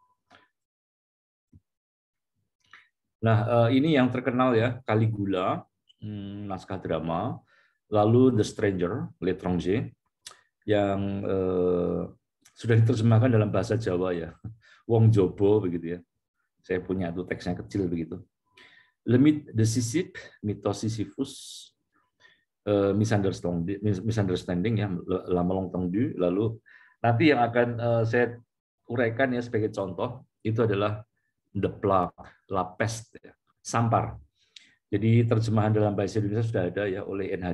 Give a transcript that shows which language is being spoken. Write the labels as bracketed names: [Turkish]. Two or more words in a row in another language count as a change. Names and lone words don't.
[Indonesian] Nah, ini yang terkenal ya, Caligula, naskah drama, lalu The Stranger, L'étranger, yang sudah diterjemahkan dalam bahasa Jawa ya, Wong Jobo begitu ya. Saya punya itu teksnya kecil begitu. Le mythe de Sisyphe, mitos Sisyphus, misunderstanding ya, La Malentendu. Lalu nanti yang akan saya uraikan ya sebagai contoh itu adalah The Plague, La Peste, ya, Sampar. Jadi terjemahan dalam bahasa Indonesia sudah ada ya oleh N.